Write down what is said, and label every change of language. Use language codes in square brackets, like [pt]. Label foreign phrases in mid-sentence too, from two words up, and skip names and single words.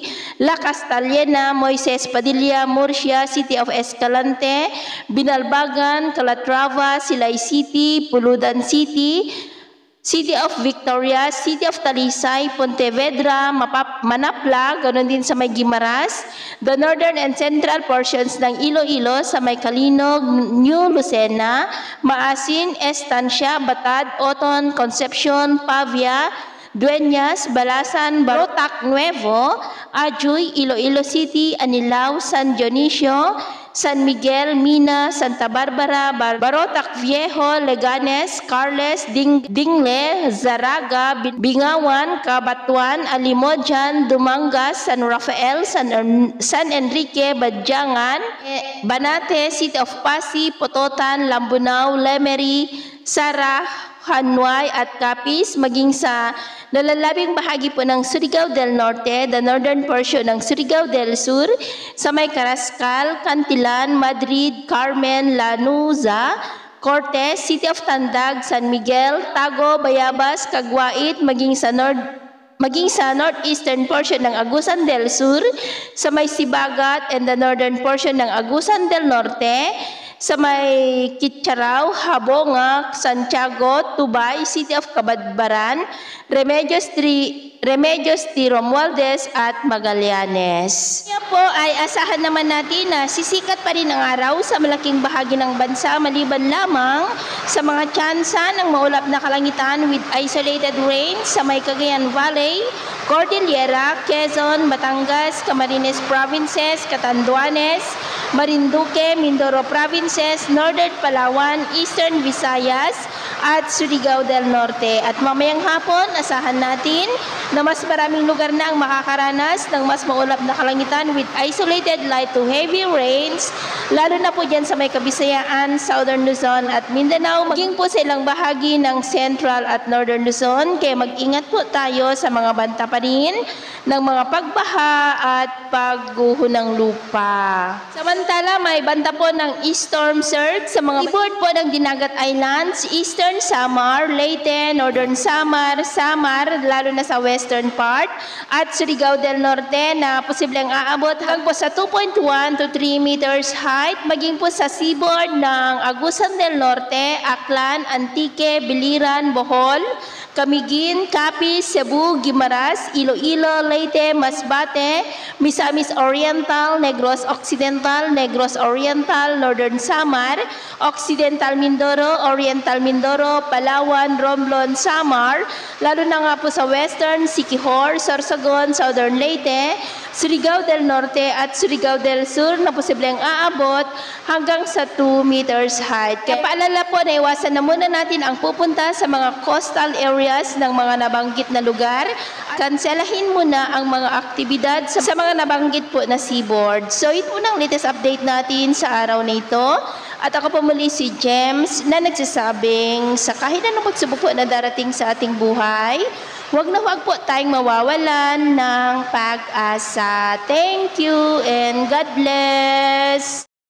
[tl] La Castellana, Moises Padilla, Murcia, City of Escalante, Binalbagan, Calatrava, Silay City, Puludan City, City of Victoria, City of Talisay, Pontevedra, Manapla, ganoon din sa may Guimaras, [en] the northern and central [tl] portions ng Iloilo sa may Calinog, New Lucena, Maasin, Estancia, Batad, Oton, Concepcion, Pavia, Dueñas, Balasan, Barotac Nuevo, Ajuy, Iloilo City, Anilao, San Dionisio, San Miguel, Mina, Santa Barbara, Barotac Viejo, Leganes, Carles, Dingle, Zaraga, Bingawan, Cabatuan, Alimodjan, Dumangas, San Rafael, San Enrique, Badjangan, Banate, City of Pasig, Pototan, Lambunao, Lemery, Sara, Hanway at Capiz, maging sa nalalabing bahagi po ng Surigao del Norte, [en] the northern portion [tl] ng Surigao del Sur, sa may Carrascal, Cantilan, Madrid, Carmen, Lanuza, Cortes, City of Tandag, San Miguel, Tago, Bayabas, Caguait, maging sa [en] northeastern portion [tl] ng Agusan del Sur, sa may Sibagat [en] and the northern portion [tl] ng Agusan del Norte, sa may Kitcharao, Habonga, Santiago, Tubay, City of Cabadbaran, Remedios T. Romualdez at Magallanes. Kaya po ay asahan naman natin na sisikat pa rin ang araw sa malaking bahagi ng bansa maliban lamang sa mga tsansa ng maulap na kalangitan [en] with isolated rain [tl] sa may Cagayan Valley, Cordillera, Quezon, Batangas, Camarines Provinces, Catanduanes, Marinduque, Mindoro Provinces, Northern Palawan, Eastern Visayas, at Surigao del Norte. At mamayang hapon, asahan natin na mas maraming lugar na ang makakaranas ng mas maulap na kalangitan [en] with isolated light to heavy rains [tl] lalo na po dyan sa may Kabisayaan, Southern Luzon at Mindanao, maging po sa ilang bahagi ng Central at Northern Luzon. Kaya mag-ingat po tayo sa mga banta pa rin ng mga pagbaha at pagguho ng lupa. Samantala, may banta po ng [en] storm surge [tl] sa mga seaboard po ng Dinagat Islands, Eastern Samar, Leyte, Northern Samar, lalo na sa [en] western part, [tl] at Surigao del Norte na posibleng aabot hanggang po sa [en] 2.1 to 3 meters height, [tl] maging po sa seaboard ng Agusan del Norte, Aklan, Antique, Biliran, Bohol, Camiguin, Capiz, Cebu, Guimaras, Iloilo, Leyte, Masbate, Misamis Oriental, Negros Occidental, Negros Oriental, Northern Samar, Occidental Mindoro, Oriental Mindoro, Palawan, Romblon, Samar, lalo na nga po sa Western, Siquijor, Sorsogon, Southern Leyte, Surigao del Norte at Surigao del Sur na posibleng aabot hanggang sa [en] 2 meters height. [tl] Kaya paalala po na iwasan na muna natin ang pupunta sa mga [en] coastal areas [tl] ng mga nabanggit na lugar. Kanselahin muna ang mga aktibidad sa mga nabanggit po na seaboard. So ito po ang [en] latest update [tl] natin sa araw na ito. At ako po muli si James na nagsasabing sa kahit anong pagsubok po na darating sa ating buhay, huwag na huwag po tayong mawawalan ng pag-asa. [en] Thank you and God bless!